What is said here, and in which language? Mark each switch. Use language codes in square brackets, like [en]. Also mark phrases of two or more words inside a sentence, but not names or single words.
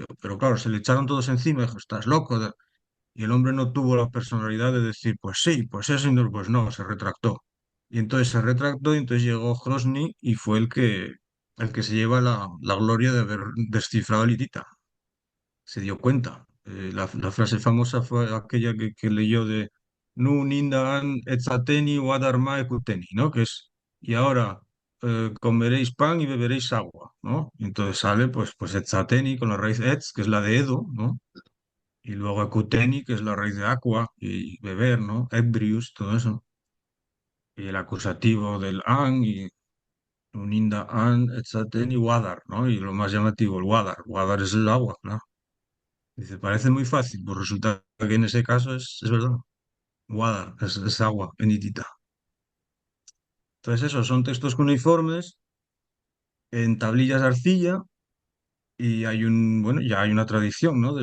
[es] Pero claro, se le echaron todos encima y dijo, estás loco. Y el hombre no tuvo la personalidad de decir, pues sí, pues es indoeuropeo. Pues no, se retractó. Y entonces se retractó y entonces llegó Hrosny y fue el que se lleva la gloria de haber descifrado el hitita. Se dio cuenta. La frase famosa fue aquella que leyó de [hit] Nu nindagan etzateni wadarma ekuteni, [es] ¿no? Que es, y ahora comeréis pan y beberéis agua, ¿no? Y entonces sale, pues etzateni con la raíz etz, que es la de Edo, ¿no? Y luego ekuteni, que es la raíz de aqua, y beber, ¿no? Ebrius, todo eso. Y el acusativo del an, y [hit] uninda an etzateni wadar, [es] ¿no? Y lo más llamativo, el wadar. Wadar es el agua, claro. Dice, parece muy fácil, pues resulta que en ese caso es verdad. Water, es agua, enitita. Entonces, eso, son textos cuneiformes en tablillas de arcilla y bueno, ya hay una tradición, ¿no?